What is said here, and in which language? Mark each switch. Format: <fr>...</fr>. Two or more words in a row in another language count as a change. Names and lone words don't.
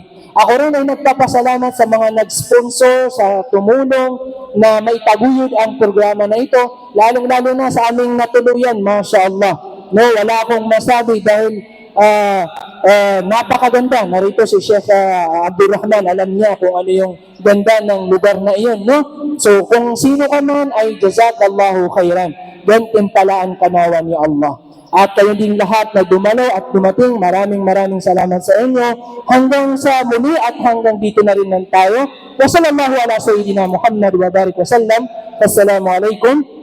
<tl>Ako rin ay nagpapasalamat sa mga nag-sponsor, sa tumulong na maitaguyod ang programa na ito, lalong-lalo na sa aming natuluyan,</tl> <ar>ما شاء الله.</ar> <tl>Wala akong masabi dahil napakaganda. Narito si Sheikh Abdul Rahman, alam niya kung ano yung ganda ng lugar na iyon. So kung sino ka man ay</tl> <ar>جزاك الله خيرا.</ar> <tl>Gantimpalaan ka nawa ni Allah. At kayo din lahat na dumalo at dumating, maraming salamat sa inyo. Hanggang sa muli at hanggang dito na rin lang tayo.</tl> <ar>وصلى الله على سيدنا محمد وبارك وسلم. السلام عليكم</ar>